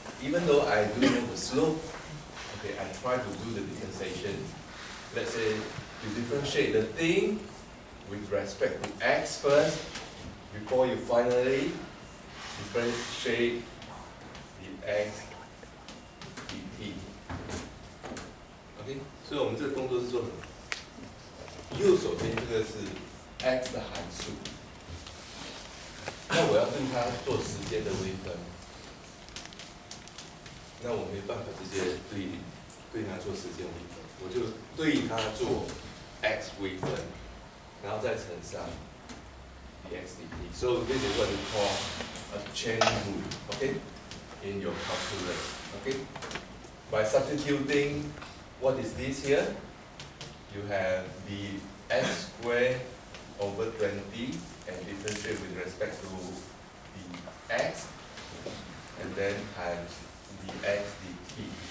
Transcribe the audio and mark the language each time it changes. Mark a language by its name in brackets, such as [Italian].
[English] Even though I do know the slope, okay, I try to do the differentiation. Let's say you differentiate the thing with respect to x first before you finally differentiate the x dt。 [Chinese] OK， 所以我们这个动作是做什么？右手边这个是 x 的函数，那我要对它做时间的微分，那我没办法直接对它做时间微分，我就对它做 x 微分，然后再乘上 dx dt. [English] So this is what we call a chain rule, okay, in your calculus, okay. By substituting, what is this here? You have the x squared over 20 and differentiate with respect to the x, and then times dx dt.